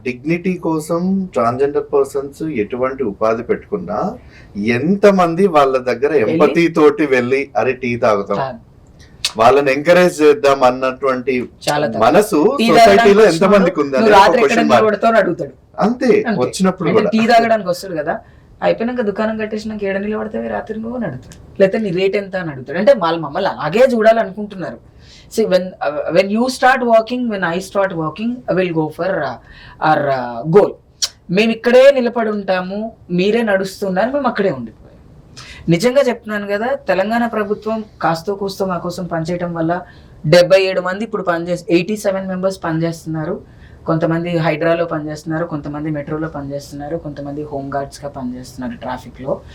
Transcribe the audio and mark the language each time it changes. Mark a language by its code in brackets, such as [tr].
[te] Dignity కోసం transgender persons ఎటువంటి ఉపాధి పెట్టుకున్నా ఎంత మంది వాళ్ళ దగ్గర ఎంపతి తోటి వెళ్ళి అరే టీ తాగుతాం, వాళ్ళని ఎంకరేజ్ చేద్దాం అన్నటువంటి మనసు సొసైటీలో ఎంత మందికి ఉంది అడుగుతాడు. అంతే వచ్చినప్పుడు టీ తాగడానికి వస్తాడు కదా, అయిపోయినాక దుకాణం కట్టేసినాక ఏడ నిలబడతావు రాత్రి నువ్వు అని అడుగుతాడు, లేకపోతే నీ రేట్ ఎంత అని అడుగుతాడు. అంటే వాళ్ళు మమ్మల్ని అలాగే చూడాలనుకుంటున్నారు. [en] See, when you start walking, when I start walking, I will go for our goal. [te] మేము ఇక్కడే నిలబడి ఉంటాము, మీరే నడుస్తున్నారు, మేము అక్కడే ఉండిపోయాం. నిజంగా చెప్తున్నాను కదా, తెలంగాణ ప్రభుత్వం కాస్తో కూస్తో మా కోసం పనిచేయడం వల్ల 77 మంది ఇప్పుడు 87 మెంబర్స్ పనిచేస్తున్నారు. కొంతమంది హైడ్రాలో పనిచేస్తున్నారు, కొంతమంది మెట్రోలో పనిచేస్తున్నారు, కొంతమంది హోమ్ గార్డ్స్గా పనిచేస్తున్నారు ట్రాఫిక్లో.